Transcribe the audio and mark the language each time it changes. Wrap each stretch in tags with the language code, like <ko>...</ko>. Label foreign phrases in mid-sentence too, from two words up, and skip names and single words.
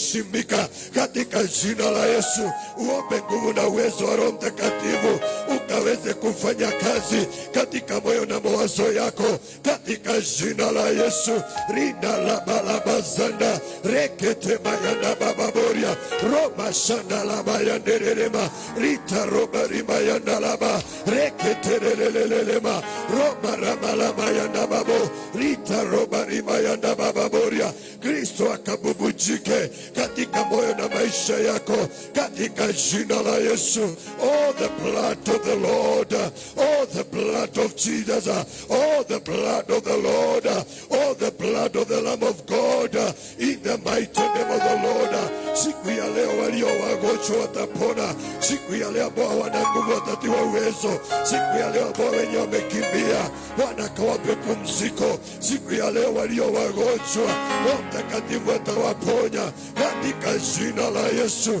<sw>kuheshimika katika jina la Yesu. Uombe nguvu na uwezo wa Roho Mtakatifu ukaweze kufanya kazi katika moyo na mawazo yako katika jina la Yesu. Rinda la balabazanda rekete mayanda bababoria Roma shanda la mayanderema rita roba rimayanda laba rekete lelelelema Roma rama la mayanda babo rita roba rimayanda bababoria. Kristo akabubujike katika moyo na maisha yako katika jina la Yesu.</sw> <en>Oh, the blood of the Lord, oh, the blood of Jesus, oh, the blood of the Lord, oh, the blood of the Lamb of God, in the mighty name of the Lord.</en> <sw>Siku ya leo walio wagonjwa watapona. Siku ya leo ambao wana nguvu watatiwa uwezo. Siku ya leo ambao wenye wamekimbia Bwana kawape pumziko. Siku ya leo walio wagonjwa Roho Mtakatifu atawaponya katika jina la Yesu.</sw>